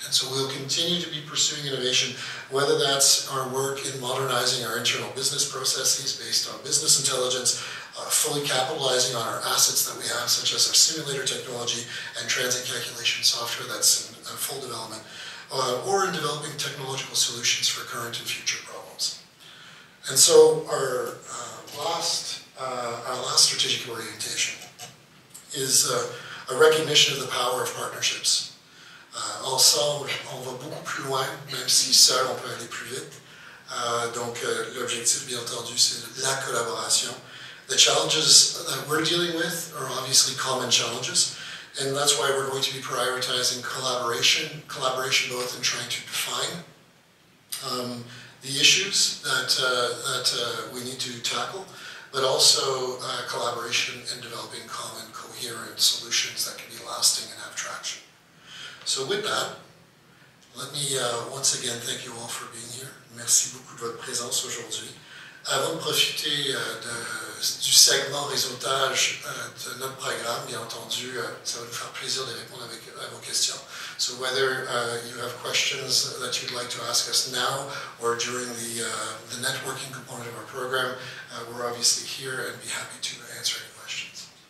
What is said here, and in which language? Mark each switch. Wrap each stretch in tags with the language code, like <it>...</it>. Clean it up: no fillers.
<en>And so we'll continue to be pursuing innovation, whether that's our work in modernizing our internal business processes based on business intelligence, fully capitalizing on our assets that we have, such as our simulator technology and transit calculation software that's in full development, or in developing technological solutions for current and future problems. And so our last strategic orientation is a recognition of the power of partnerships.</en> <fr>Ensemble, on va beaucoup plus loin, même si seul, on peut aller plus vite. Donc, l'objectif, bien entendu, c'est la collaboration.</fr> <en>The challenges that we're dealing with are obviously common challenges, and that's why we're going to be prioritizing collaboration both in trying to define the issues that we need to tackle, but also collaboration in developing common, coherent solutions that can be lasting and have traction. So with that, let me once again thank you all for being here.</en> <fr>Merci beaucoup de votre présence aujourd'hui. Avant de profiter du segment réseautage de notre programme, bien entendu, ça va nous faire plaisir de répondre à vos questions.</fr> <en>So whether you have questions that you'd like to ask us now or during the networking component of our program, we're obviously here and be happy to answer any questions.</en>